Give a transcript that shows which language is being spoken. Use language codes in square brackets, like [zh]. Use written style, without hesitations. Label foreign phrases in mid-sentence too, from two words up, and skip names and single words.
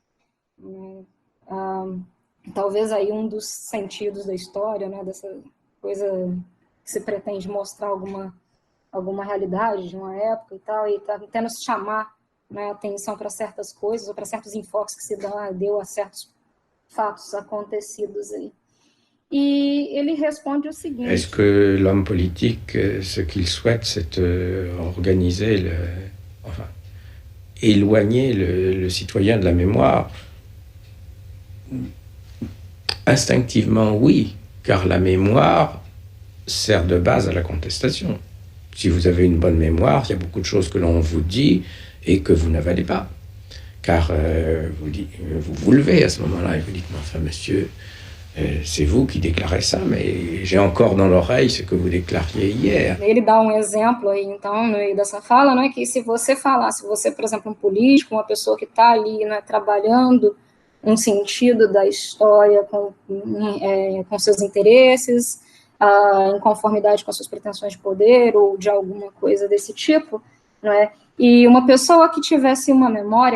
[pt] Talvez aí um dos sentidos da história, né, dessa coisa que se pretende mostrar alguma realidade de uma época e tal, e tá tentando chamar, né, atenção para certas coisas, ou para certos enfoques que se deu a certos fatos acontecidos aí. E ele responde o seguinte... [fr] Est-ce que l'homme politique, ce qu'il souhaite, c'est organiser, éloigner le citoyen de la mémoire Instinctivement, oui, car la mémoire sert de base à la contestation. Si vous avez une bonne mémoire, il y a beaucoup de choses que l'on vous dit et que vous n'avalez pas. Car vous levez à ce moment-là et vous dites, enfin monsieur, c'est vous qui déclarez ça, mais j'ai encore dans l'oreille ce que vous déclariez hier. [pt] Ele dá exemplo aí, então, no meio dessa fala, né, que se você, por exemplo, um político, uma pessoa que está ali, né, trabalhando um sentido da história com seus interesses, em conformidade com as suas pretensões de poder ou de alguma coisa desse tipo, né, e uma pessoa que tivesse uma memória,